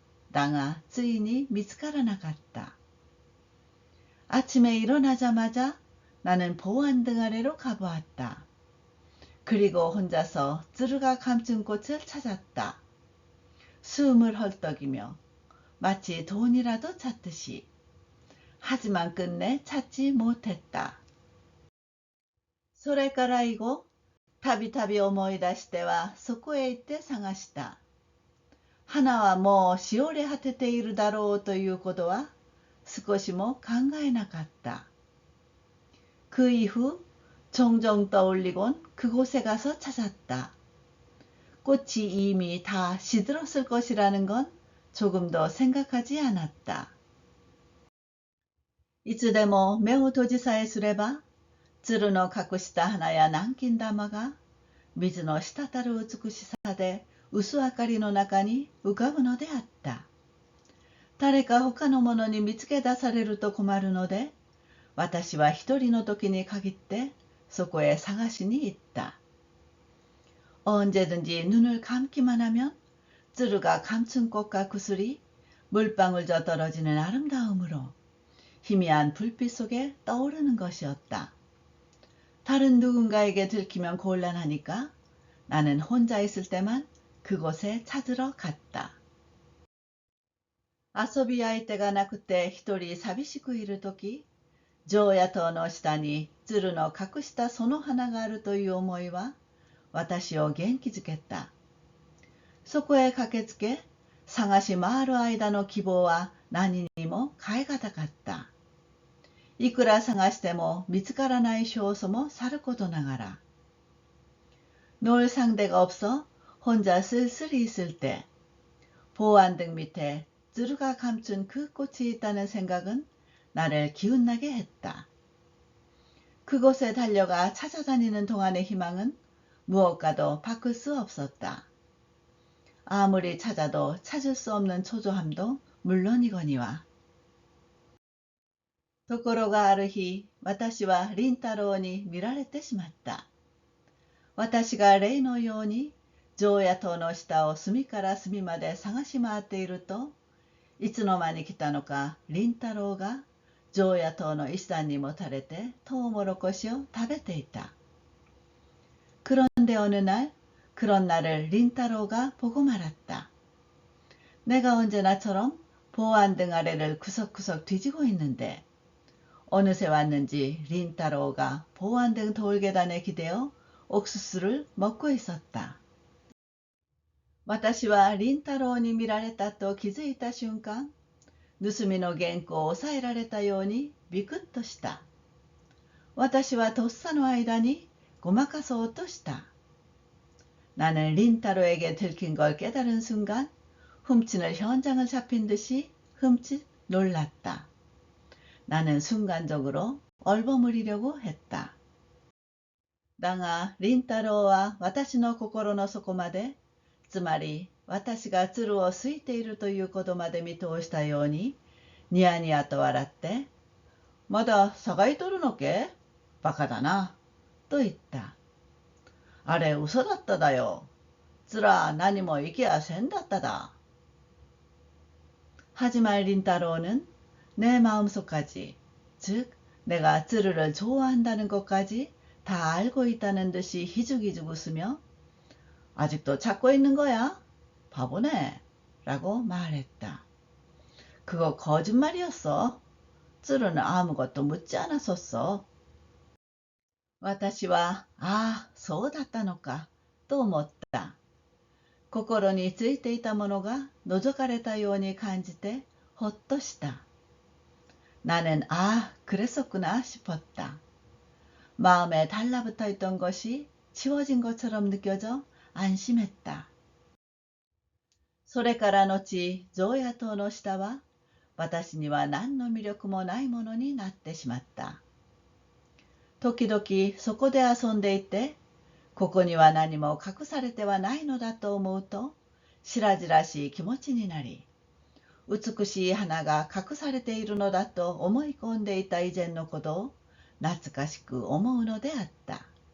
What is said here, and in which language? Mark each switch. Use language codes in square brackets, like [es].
[ja] だがついに見つからなかった。 [ko] 아침에 일어나자마자 나는 보안 등 아래로 가보았다. 그리고 혼자서 쯔루가 감춘 꽃을 찾았다. 숨을 헐떡이며 마치 돈이라도 찾듯이. 하지만 끝내 찾지 못했다. [ja] それから以後、たびたび思い出してはそこへ行って探した。花はもうしおれ果てているだろうということは少しも考えなかった。 [ko] 그 이후 종종 떠올리곤 그곳에 가서 찾았다. 꽃이 이미 다 시들었을 것이라는 건 조금도 생각하지 않았다. [ja] いつでも目を閉じさえすれば、鶴の隠した花や南京玉が水の滴る美しさで薄明かりの中に浮かぶのであった。誰か他の者に見つけ出されると困るので、私は一人の時に限ってそこへ探しに行った。 [ko] 언제든지 눈을 감기만 하면 쯔르가 감춘 꽃과 구슬이 물방울 져 떨어지는 아름다움으로 희미한 불빛 속에 떠오르는 것이었다. 다른 누군가에게 들키면 곤란하니까 나는 혼자 있을 때만 그곳에 찾으러 갔다. [ja] 遊び相手がなくて一人寂しくいるとき、常夜灯の下に鶴の隠したその花があるという思いは私を元気づけた。そこへ駆けつけ、探し回る間の希望は何にも代え難かった。いくら探しても見つからない証拠もさることながら。 [ko] 놀 상대가 없어 혼자 쓸쓸히 있을 때 보안등 밑에 쯔루가 감춘 그 꽃이 있다는 생각은 나를 기운나게 했다. 그곳에 달려가 찾아다니는 동안의 희망은 무엇과도 바꿀 수 없었다. 아무리 찾아도 찾을 수 없는 초조함도 물론이거니와. [ja] ところがある日、私は林太郎に見られてしまった。私が例のように常夜灯の下を隅から隅まで探し回っていると、いつの間に来たのか林太郎が常夜灯の一段にもたれてトウモロコシを食べていた。 [ko] 그런데 어느 날 그런 나를 린타로가 보고 말았다. 내가 언제나처럼 보안등 아래를 구석구석 뒤지고 있는데 어느새 왔는지 린타로가 보안등 돌계단에 기대어 옥수수를 먹고 있었다. [ja] 私は林太郎に見られたと気づいた瞬間、盗みの原稿を抑えられたようにビクッとした。私はとっさの間にごまかそうとした。 [ko] 나는 린타로에게 들킨 걸 깨달은 순간 훔치는 현장을 잡힌 듯이 흠칫 놀랐다. 나는 순간적으로 얼버무리려고 했다. [ja] だが、林太郎は私の心の底まで、つまり私が鶴を好いているということまで見通したように、ニヤニヤと笑って、まだ探いとるのけ？バカだな、と言った。あれ嘘だっただよ。つら何も行けやせんだっただ。 [ko] 하지만 린타로는 내 마음속까지, 즉 내가 쯔르를 좋아한다는 것까지 다 알고 있다는 듯이 희죽희죽 웃으며 아직도 찾고 있는 거야? 바보네. 라고 말했다. 그거 거짓말이었어. 쯔르는 아무것도 묻지 않았었어. [ja] 私は、ああ、そうだったのか、と思った。心についていたものが覗かれたように感じて、ほっとした。 [ko] 나는 아, 그랬었구나 싶었다. 마음에 달라붙어 있던 것이 치워진 것처럼 느껴져 안심했다. [ja] それから後、常夜灯の下は、私には何の魅力もないものになってしまった。時々そこで遊んでいて、ここには何も隠されてはないのだと思うと、白々しい気持ちになり、美しい花が隠されているのだと思い込んでいた以前のことを懐かしく思うのであった。